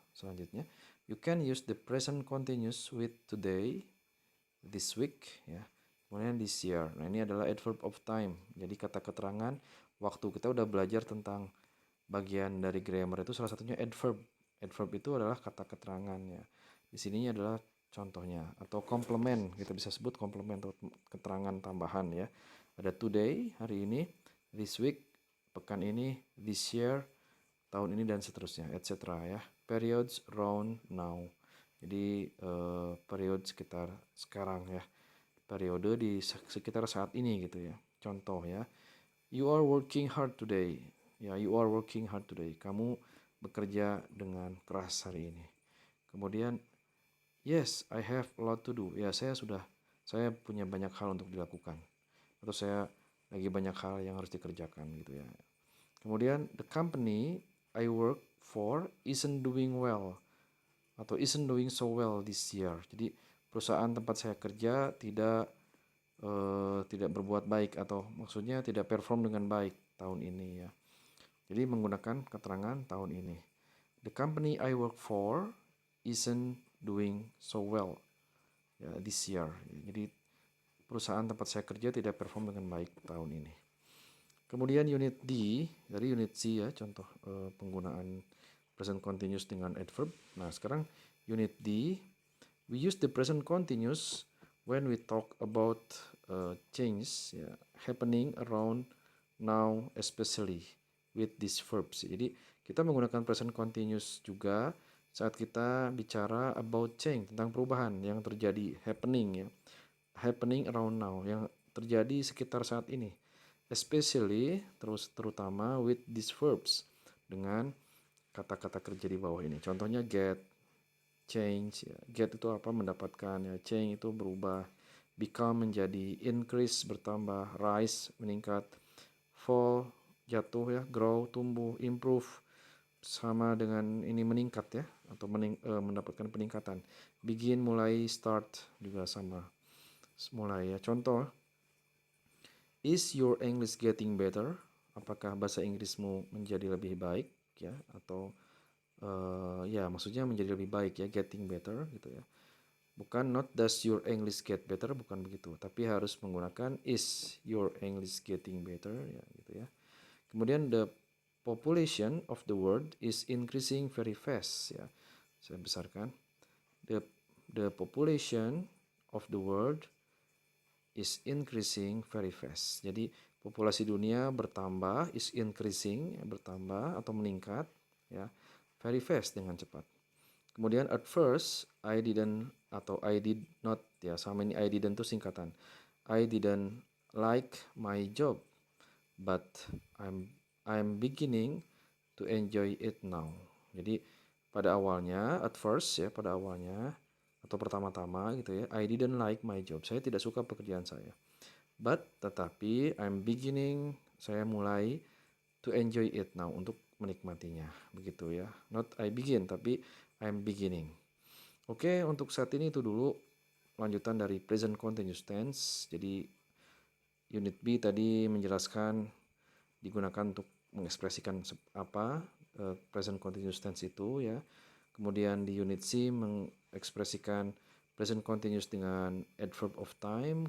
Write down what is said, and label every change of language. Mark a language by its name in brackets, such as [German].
[Indonesian] Selanjutnya, [English] you can use the present continuous with today, this week, ya. [Indonesian] Kemudian [English] this year. [Indonesian] Nah, ini adalah adverb of time. Jadi kata keterangan waktu. Kita udah belajar tentang bagian dari grammar itu, salah satunya adverb. Adverb itu adalah kata keterangan, ya. Di sini adalah contohnya, atau komplement, kita bisa sebut komplement atau keterangan tambahan, ya. Ada today, hari ini, this week, pekan ini, this year, tahun ini, dan seterusnya, etc. ya. [English] Periods round now. [Indonesian] Jadi periode sekitar sekarang, ya. Periode di sekitar saat ini gitu, ya. Contoh, ya. [English] You are working hard today. Ya, you are working hard today. [Indonesian] Kamu bekerja dengan keras hari ini. Kemudian, [English] yes, I have a lot to do. [Indonesian] Ya, saya punya banyak hal untuk dilakukan. Atau saya lagi banyak hal yang harus dikerjakan gitu, ya. [English] Kemudian, the company I work for isn't doing well atau isn't doing so well this year. [Indonesian] Jadi perusahaan tempat saya kerja tidak berbuat baik, atau maksudnya tidak perform dengan baik tahun ini, ya. Jadi menggunakan keterangan tahun ini. [English] The company I work for isn't doing so well, ya, this year. [Indonesian] Jadi perusahaan tempat saya kerja tidak perform dengan baik tahun ini. Kemudian unit D, dari unit C, ya, contoh penggunaan present continuous dengan adverb. Nah, sekarang unit D, [English] we use the present continuous when we talk about change, ya, happening around now, especially with these verbs. [Indonesian] Jadi kita menggunakan present continuous juga saat kita bicara [English] about change, [Indonesian] tentang perubahan yang terjadi, happening, ya, [English] happening around now, [Indonesian] yang terjadi sekitar saat ini. Especially, terutama [English] with these verbs, [Indonesian] dengan kata-kata kerja di bawah ini. Contohnya get, change, ya. Get itu apa? Mendapatkan, ya. Change itu berubah. Become menjadi, increase bertambah, rise meningkat, fall jatuh, ya, grow tumbuh, improve sama dengan ini meningkat, ya, atau mendapatkan peningkatan. Begin mulai, start juga sama, mulai, ya. [English] Contoh, is your English getting better? [Indonesian] Apakah bahasa Inggrismu menjadi lebih baik, ya, atau ya maksudnya menjadi lebih baik, ya, getting better gitu, ya. Bukan not does your English get better, bukan begitu, tapi harus menggunakan [English] is your English getting better, [Indonesian] ya, gitu, ya. [English] Kemudian the population of the world is increasing very fast, ya. [Indonesian] Saya besarkan. [English] The population of the world is increasing very fast. [Indonesian] Jadi populasi dunia bertambah, is increasing, ya, bertambah atau meningkat, ya, very fast, dengan cepat. [English] Kemudian at first I didn't atau I did not, ya, sama ini I didn't [Indonesian] itu singkatan. [English] I didn't like my job, but I'm beginning to enjoy it now. [Indonesian] Jadi pada awalnya, at first, ya, pada awalnya atau pertama-tama gitu, ya, [English] I didn't like my job. [Indonesian] Saya tidak suka pekerjaan saya. But tetapi [English] I'm beginning, [Indonesian] saya mulai [English] to enjoy it now, [Indonesian] untuk menikmatinya, begitu, ya. [English] Not I begin, tapi I'm beginning. [Indonesian] Oke, untuk saat ini itu dulu lanjutan dari present continuous tense. Jadi unit B tadi menjelaskan digunakan untuk mengekspresikan apa present continuous tense itu, ya. Kemudian di unit C mengekspresikan present continuous dengan adverb of time.